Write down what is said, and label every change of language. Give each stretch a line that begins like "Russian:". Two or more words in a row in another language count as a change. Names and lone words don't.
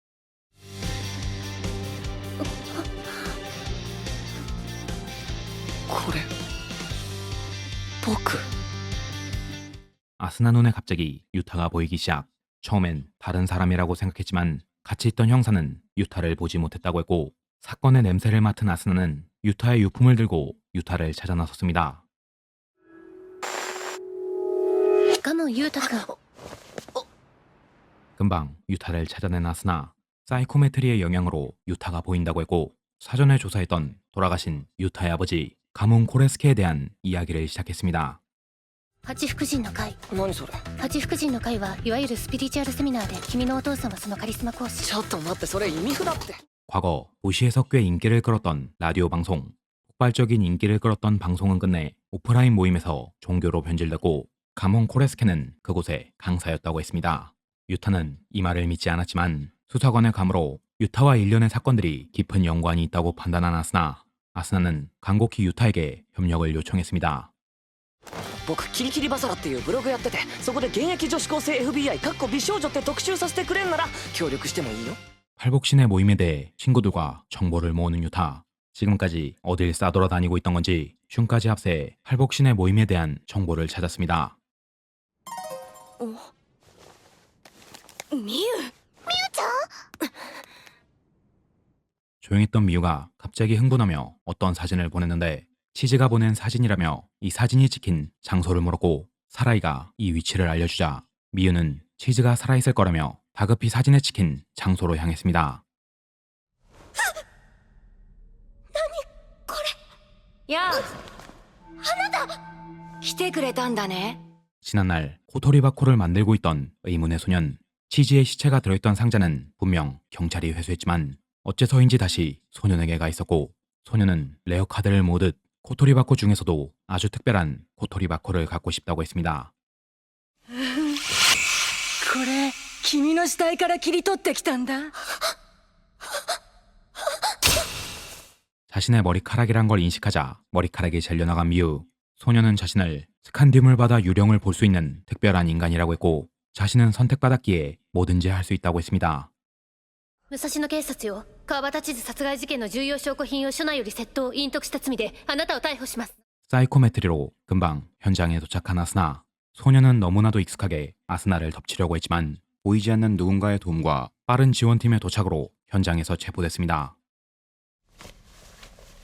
Japanese: これ僕
Korean: 아스나 눈에 갑자기 유타가 보이기 시작. 처음엔 다른 사람이라고 생각했지만 같이 있던 형사는 유타를 보지 못했다고 했고 사건의 냄새를 맡은 아스나는 유타의 유품을 들고 유타를 찾아 나섰습니다.
Japanese: ガモンユータ君
Korean: 금방 유타를 찾아낸 아스나. 사이코메트리의 영향으로 유타가 보인다고 했고 사전에 조사했던 돌아가신 유타의 아버지 가문 코레스케에 대한 이야기를 시작했습니다.
Japanese: 八福神の会何それ八福神の会はいわゆるスピリチュアルセミナーで君のお父さんはそのカリスマ講師ちょっと待ってそれ意味不だって
Korean: 과거 도시에서 꽤 인기를 끌었던 라디오 방송. 폭발적인 인기를 끌었던 방송은 끝내 오프라인 모임에서 종교로 변질되고 가문 코레스케는 그곳의 강사였다고 했습니다. 유타는 이 말을 믿지 않았지만 수사관의 감으로 유타와 일련의 사건들이 깊은 연관이 있다고 판단한 아스나는 간곡히 유타에게 협력을 요청했습니다.
Japanese: 僕キリキリバサラっていうブログやっててそこで現役女子高生 FBI かっこ美少女って特集させてくれんなら協力してもいいよ
Korean: 팔복신의 모임에 대해 친구들과 정보를 모으는 유타. 지금까지 어딜 싸돌아다니고 있던 건지 슌까지 합세해 팔복신의 모임에 대한 정보를 찾았습니다. ミユ 조용했던 미유가 갑자기 흥분하며 어떤 사진을 보냈는데 치즈가 보낸 사진이라며 이 사진이 찍힌 장소를 물었고 사라이가 이 위치를 알려주자 미유는 치즈가 살아있을 거라며 다급히 사진에 찍힌 장소로 향했습니다.
Japanese: やあ来てくれたんだね
Korean: 지난날 코토리바코를 만들고 있던 의문의 소년. 치즈의 시체가 들어있던 상자는 분명 경찰이 회수했지만 어째서인지 다시 소년에게 가 있었고 소년은 레어 카드를 모으듯 코토리바코 중에서도 아주 특별한 코토리바코를 갖고 싶다고 했습니다.
Japanese: これ君の死体から切り取ってきたんだ
Korean: 자신의 머리카락이란 걸 인식하자 머리카락이 잘려나간 미유. 소년은 자신을 스칸디움을 받아 유령을 볼 수 있는 특별한 인간이라고 했고 자신은 선택받았기에 뭐든지 할 수 있다고 했습니다.
Japanese: 武蔵野警察よ川端地図殺害事件の重要証拠品を署内より窃盗隠匿した罪であなたを逮捕します
Korean: 사이코메트리로 금방 현장에 도착한 아스나. 소년은 너무나도 익숙하게 아스나를 덮치려고 했지만 보이지 않는 누군가의 도움과 빠른 지원팀의 도착으로 현장에서 체포됐습니다.